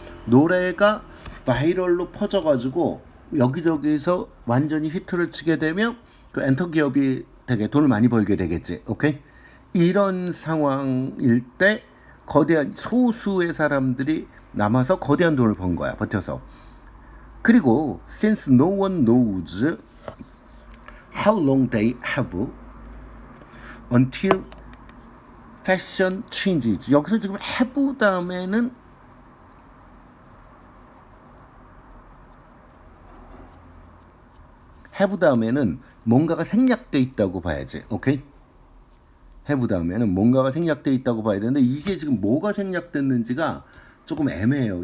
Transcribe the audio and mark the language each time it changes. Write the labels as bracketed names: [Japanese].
[Korean] 노래가 바이럴로 퍼져가지고 여기저기서 완전히 히트를 치게 되면 그 엔터 기업이 되게 돈을 많이 벌게 되겠지. 오케이? 이런 상황일 때 거대한 소수의 사람들이 남아서 거대한 돈을 번 거야. 버텨서. [English] 그리고 since no one knows how long they have until fashion changes. [Korean] 여기서 지금 have 다음에는 have 다음에는 뭔가가 생략돼 있다고 봐야지. 오케이? have 다음에는 뭔가가 생략돼 있다고 봐야 되는데 이게 지금 뭐가 생략됐는지가 조금 애매해요.